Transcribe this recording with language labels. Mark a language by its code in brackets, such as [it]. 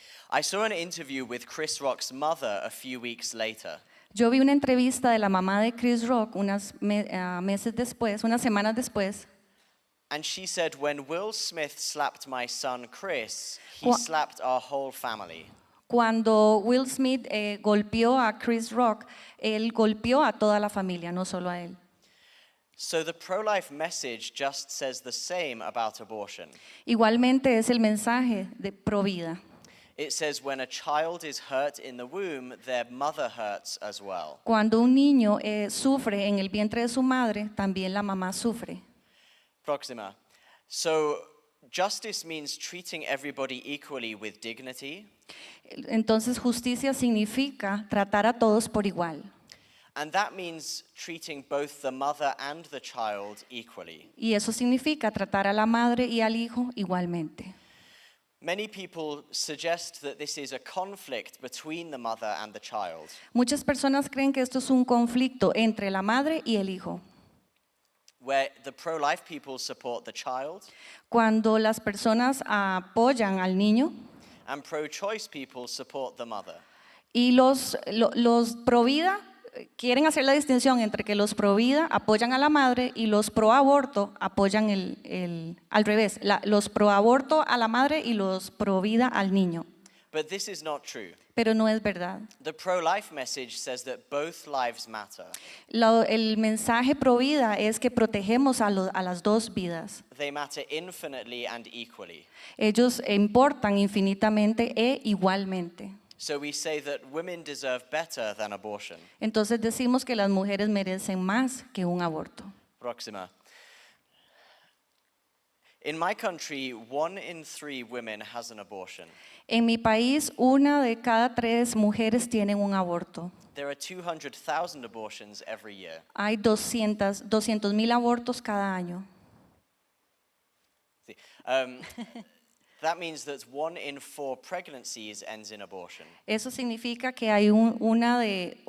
[en] I saw an interview with Chris Rock's mother a few weeks later. [es] Yo vi una entrevista de la mamá de Chris Rock unas semanas después. [en] And she said, when Will Smith slapped my son Chris, he Wha- slapped our whole family. [es] Cuando Will Smith golpeó a Chris Rock, él golpeó a toda la familia, no solo a él. [en] So the pro-life message just says the same about abortion. [es] Igualmente es el mensaje de provida. [en] It says when a child is hurt in the womb, their mother hurts as well. [es] Cuando un niño sufre en el vientre de su madre, también la mamá sufre. Proxima. [en] So justice means treating everybody equally with dignity. [es] Entonces justicia significa tratar a todos por igual. [en] And that means treating both the mother and the child equally. [es] Y eso significa tratar a la madre y al hijo igualmente. [en] Many people suggest that this is a conflict between the mother and the child. [es] Muchas personas creen que esto es un conflicto entre la madre y el hijo. [en] Where the pro-life people support the child [es] Cuando las personas apoyan al niño [en] and pro-choice people support the mother. [es] y los pro vida quieren hacer la distinción entre que los pro vida apoyan a la madre y los pro aborto apoyan al revés, los pro aborto a la madre y los pro vida al niño. [en] But this is not true. [es] Pero no es verdad. [en] The pro-life message says that both lives matter. [es] El mensaje pro vida es que protegemos a las dos vidas. [en] They matter infinitely and equally. [es] Ellos importan infinitamente e igualmente. [en] So we say that women deserve better than abortion. [es] Entonces decimos que las mujeres merecen más que un aborto. Proxima. [en] In my country, 1 in 3 women has an abortion. [es] En mi país, 1 de cada 3 mujeres tienen un aborto. [en] There are 200,000 abortions every year. [es] Hay 200,000 abortos cada año. [en] See, that means that 1 in 4 pregnancies ends in abortion. [es] Eso significa que hay una de